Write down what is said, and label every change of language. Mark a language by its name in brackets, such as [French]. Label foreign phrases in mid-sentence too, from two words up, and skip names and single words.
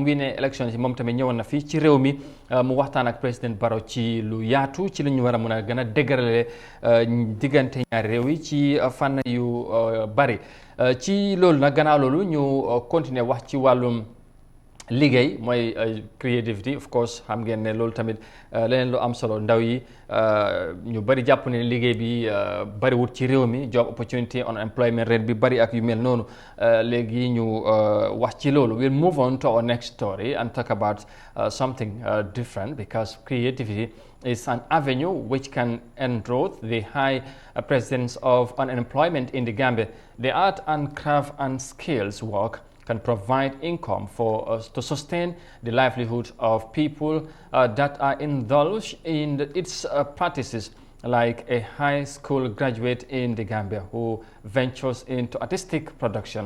[Wolof] mu ne élection yi moom tamit ñëwoon na fii ci réew mi mu waxtaan ak président Barrow ci lu yaatu ci li ñu war a mën a gën a dëgërale diggante ñaari réew yi ci fànn yu bari ci loolu nag gannaaw loolu ñu continuer wax ci wàllum liggéey mooy [English] creativity of course [Wolof] xam ngeen ne loolu tamit leneen lu am solo ndaw yi ñu bari jàpp ne liggéey bi bari wut ci réew mi [English] job opportunity unemployment rate [Wolof] bi bari ak yu mel noonu léegi ñu wax ci loolu. [English] We'll move on to our next story and talk about something different because creativity is an avenue which can enroll the high presence of unemployment in the Gambia. The art and craft and skills work can provide income for us to sustain the livelihood of people that are indulged in its practices, like a high school graduate in the Gambia who ventures into artistic production.